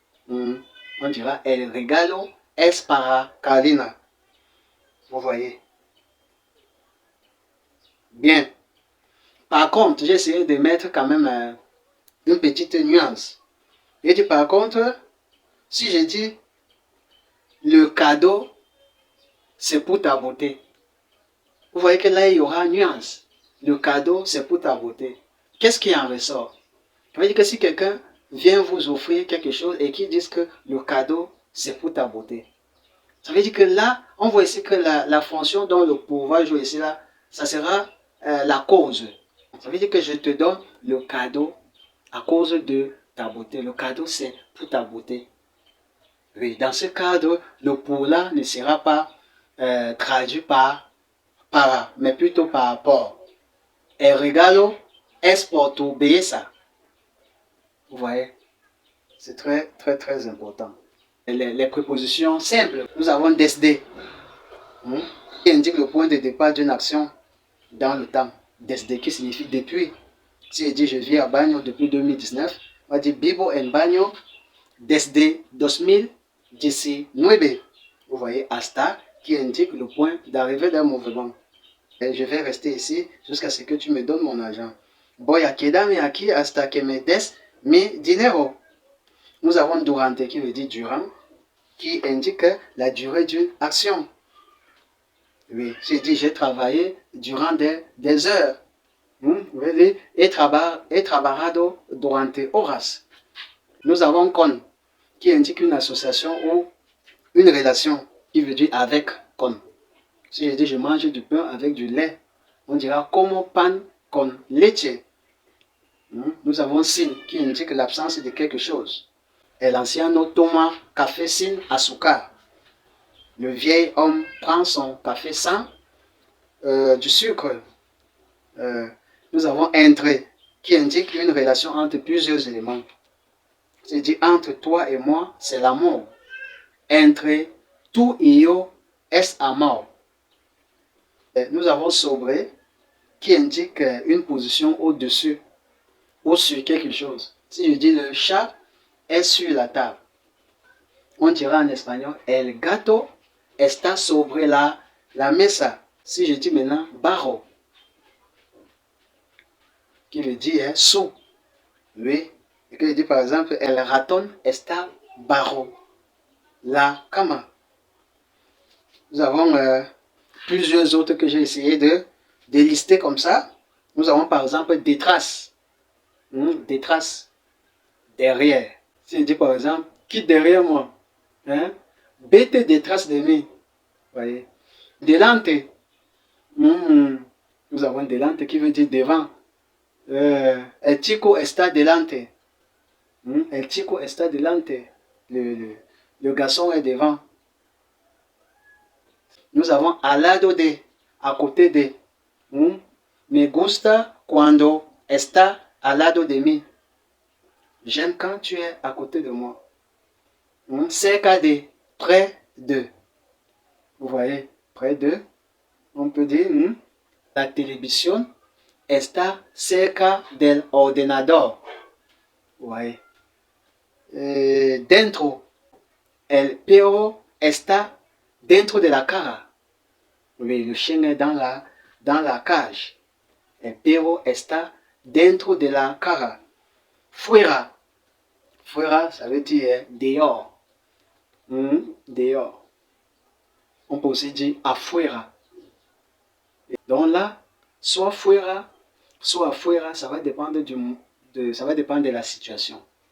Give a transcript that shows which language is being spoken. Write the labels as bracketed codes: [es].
[fr] On dira [es] el regalo es para Carlina. [fr] Vous voyez? Bien. Par contre, j'ai essayé de mettre quand même une petite nuance. Et dit par contre, si je dis le cadeau, c'est pour ta beauté. Vous voyez que là, il y aura une nuance. Le cadeau, c'est pour ta beauté. Qu'est-ce qui en ressort? Ça veut dire que si quelqu'un vient vous offrir quelque chose et qu'il dise que le cadeau, c'est pour ta beauté. Ça veut dire que là, on voit ici que la fonction dont le pouvoir joue ici, là, ça sera la cause. Ça veut dire que je te donne le cadeau à cause de ta beauté. Le cadeau, c'est pour ta beauté. Oui, dans ce cadre, le pour là ne sera pas traduit par para, mais plutôt par por. [es] El regalo es por tu belleza. [fr] Vous voyez, c'est très, très, très important. Les prépositions simples, nous avons desde, qui indique le point de départ d'une action dans le temps. Desde qui signifie depuis. Si je dis je vis à Bagno depuis 2019, on va dire [es] vivo en Bagno desde 2019. [fr] Vous voyez, hasta qui indique le point d'arrivée d'un mouvement. Et je vais rester ici jusqu'à ce que tu me donnes mon argent. [es] Voy a quedarme aquí hasta que me des mi dinero. [fr] Nous avons durante qui veut dire durant, qui indique la durée d'une action. Oui, j'ai dit j'ai travaillé durant des heures. [es] He trabajado durante horas. [fr] Nous avons con, qui indique une association ou une relation, qui veut dire avec con. Si je dis je mange du pain avec du lait, on dira [es] como pan con leche. [fr] Nous avons sin, qui indique l'absence de quelque chose. [es] El anciano toma café sin azúcar. [fr] Le vieil homme prend son café sans du sucre. Nous avons entre, qui indique une relation entre plusieurs éléments. C'est-à-dire entre toi et moi, c'est l'amour. [es] Entre tu et yo es amor. [fr] Nous avons sobre, qui indique une position au-dessus ou sur quelque chose. Si je dis le chat est sur la table, on dira en espagnol [es] el gato está sobre la mesa. [fr] Si je dis maintenant barro, qui veut dire sous, oui. Et que je dis par exemple [es] el ratón está bajo la cama. [fr] Nous avons plusieurs autres que j'ai essayé de lister comme ça. Nous avons par exemple des traces. Des traces derrière. Si je dis par exemple, qui derrière moi? [es] Vete detrás de mí. [fr] Voyez. Delante. Nous avons delante qui veut dire devant. [es] El chico está delante. El chico está delante. [fr] Le garçon est devant. Nous avons al lado de, à côté de. [es] Me gusta cuando está al lado de mí. [fr] J'aime quand tu es à côté de moi. Cerca de, près de. Vous voyez, près de. On peut dire, [es] la télévision está cerca del ordenador. [fr] Vous voyez. [es] Dentro. El perro está dentro de la cara. [fr] Oui, le chien est dans la cage. [es] El perro está dentro de la cara. Fuera. [fr] Fuera, ça veut dire dehors. Dehors. On peut aussi dire afuera. Donc là, soit fuera, soit afuera, ça va dépendre de la situation.